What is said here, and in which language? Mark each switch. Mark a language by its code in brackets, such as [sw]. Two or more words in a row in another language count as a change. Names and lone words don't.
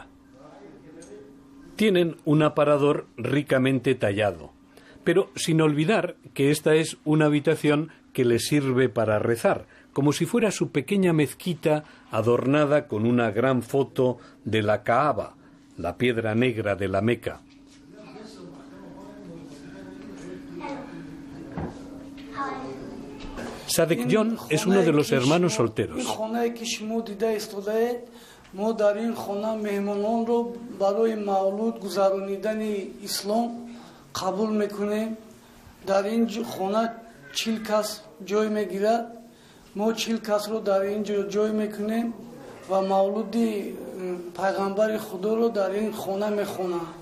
[es] Tienen un aparador ricamente tallado, pero sin olvidar que esta es una habitación que les sirve para rezar, como si fuera su pequeña mezquita adornada con una gran foto de la Kaaba, la piedra negra de la Meca. Sadek John es uno de los hermanos solteros. [tg] ما در این خانه مهمانان رو برای مولود گذرانیدن اسلام قبول میکنیم. در این خانه 40 کس جای میگیرد. ما 40 کس رو در اینجا جای میکنیم و مولود پیغمبر خدا رو در این خانه میخونند.